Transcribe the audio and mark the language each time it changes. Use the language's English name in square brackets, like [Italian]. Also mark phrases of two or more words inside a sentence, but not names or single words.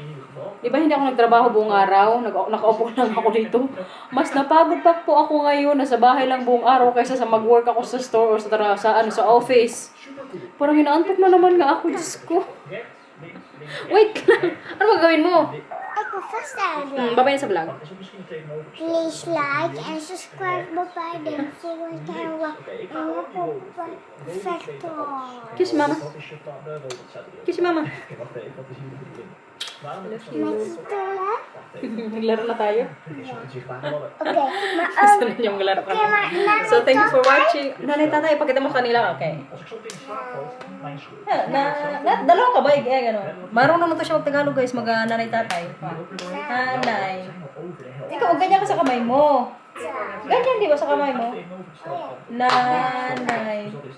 [Filipino] Diba hindi ako nagtrabaho buong araw? Nakaupo lang ako dito. Mas napagod pa po ako ngayon. Nasa bahay lang buong araw kaysa sa mag-work ako sa store o sa office. Parang hinaantok na naman nga ako. Diyos ko. Wait lang. Ano magagawin mo? Ako. [Dutch] vast hebben. [Filipino] Babay na sa vlog. [English] Please like and subscribe [Dutch] bij de volgende [English] perfecto. Kiss mama. Kiss mama. [Filipino] Nakikita Naglaro na tayo. [Dutch] Oké, maar [Filipino] Gusto na niyong maglaro ka. [English] So, thank you for watching. [Filipino] Nanay, tatay, pakita mo kanila. Okay. Dalawa ka ba? Gano'n. Marunong na to siya mag-Tagalog, guys. Nanay, tatay. Nanay. Ikaw, ganyan ka sa kamay mo. Ganyan, di ba, sa kamay mo? Nanay.